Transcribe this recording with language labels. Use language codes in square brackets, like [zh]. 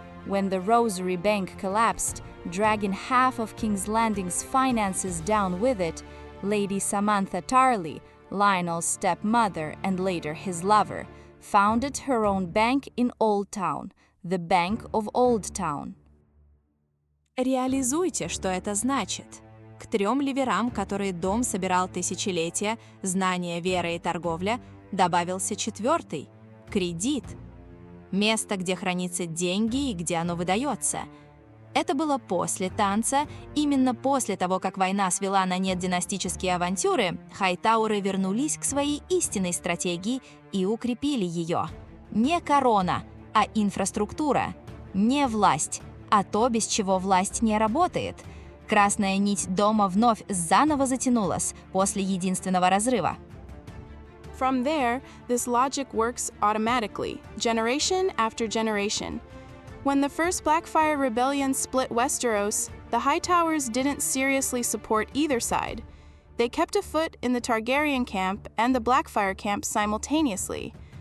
[en] When the Rosary Bank collapsed, dragging half of King's Landing's finances down with it, Lady Samantha Tarley, Lionel's stepmother and later his lover, founded her own bank in Old Town, the Bank of Old Town. [ru] Реализуйте, что это значит. К 3 ливерам, которые дом собирал тысячелетия, знание, вера и торговля, добавился 4 – кредит. Место, где хранятся деньги и где оно выдается. Это было после танца. Именно после того, как война свела на нет династические авантюры, Хайтауры вернулись к своей истинной стратегии и укрепили ее. Не корона, а инфраструктура. Не власть, а то, без чего власть не работает. Красная нить дома вновь заново затянулась после единственного разрыва. [en] From there, this logic works automatically, generation after generation. When the first Blackfire Rebellion split Westeros, the Hightowers didn't seriously support either side. They kept a foot in the Targaryen camp and the Blackfire camp simultaneously.